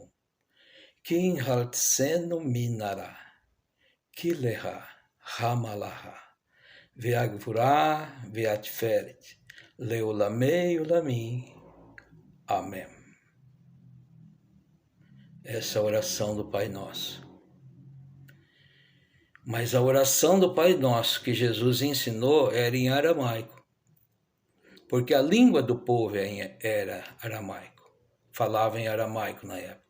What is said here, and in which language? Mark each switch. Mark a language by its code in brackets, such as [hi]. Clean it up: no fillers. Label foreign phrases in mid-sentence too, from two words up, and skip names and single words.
[he] כי הנהלצנו מן הרע, כי לך המלאכה, והגבורה והתפארת, לעולמי עולמים. [pt] Amém. Essa é a oração do Pai Nosso. Mas a oração do Pai Nosso que Jesus ensinou era em aramaico, porque a língua do povo era aramaico, falava em aramaico na época.